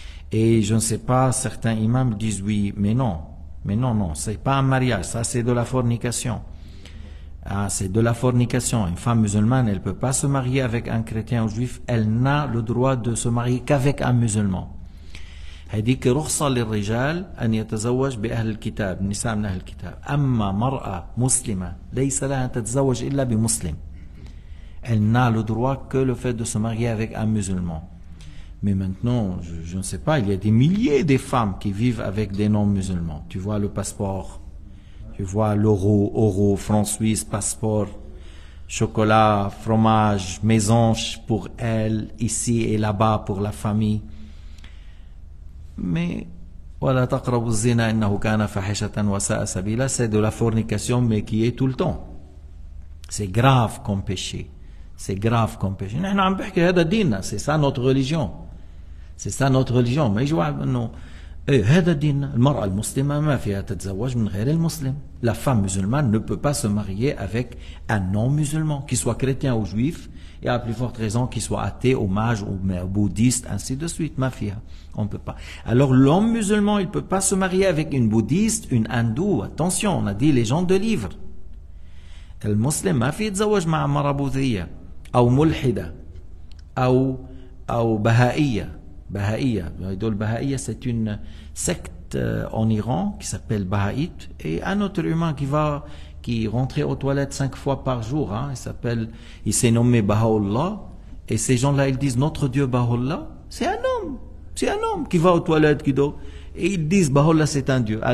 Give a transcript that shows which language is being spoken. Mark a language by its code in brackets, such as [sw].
[fr] Et je ne sais pas, certains imams disent oui, mais non, c'est pas un mariage, ça c'est de la fornication. Ah, c'est de la fornication. Une femme musulmane, elle peut pas se marier avec un chrétien ou juif, elle n'a le droit de se marier qu'avec un musulman. [ar] هذيك رخصة للرجال أن يتزوج بأهل الكتاب، النساء من أهل الكتاب. أما مرأة مسلمة ليس لها أن تتزوج إلا بمسلم. [fr] Elle n'a le droit que le fait de se marier avec un musulman. Mais maintenant, je ne sais pas, il y a des milliers de femmes qui vivent avec des non-musulmans. Tu vois le passeport, tu vois l'euro, franc suisse, passeport, chocolat, fromage, maison pour elle, ici et là-bas pour la famille. Mais [ar] ولا تقربوا الزنا إنه كان فاحشة وساء سبيلا, [fr] c'est de la fornication mais qui est tout le temps. C'est grave comme péché. C'est grave comme péché. [ar] نحن عم بحكي هذا ديننا, [fr] c'est ça notre religion. C'est ça notre religion. [ar] ما يجوا انه هذا ديننا. المرأة المسلمة ما فيها تتزوج من غير المسلم. [fr] La femme musulmane ne peut pas se marier avec un non-musulman, qu'il soit chrétien ou juif, et à plus forte raison qu'il soit athée ou mage ou bouddhiste, ainsi de suite. Ma fille, on ne peut pas. Alors l'homme musulman, il ne peut pas se marier avec une bouddhiste, une hindoue. Attention, on a dit les gens de livre. [ar] المسلم ما في يتزوج مع مرة بوذية أو ملحدة أو بهائية. [fr] Baha'iyya, c'est une secte en Iran qui s'appelle Bahaïte, et un autre humain qui rentrait aux toilettes 5 fois par jour, il s'est nommé Baha'u'llah, et ces gens-là ils disent notre Dieu Baha'u'llah, c'est un homme qui va aux toilettes, qui dort, et ils disent Baha'u'llah c'est un Dieu.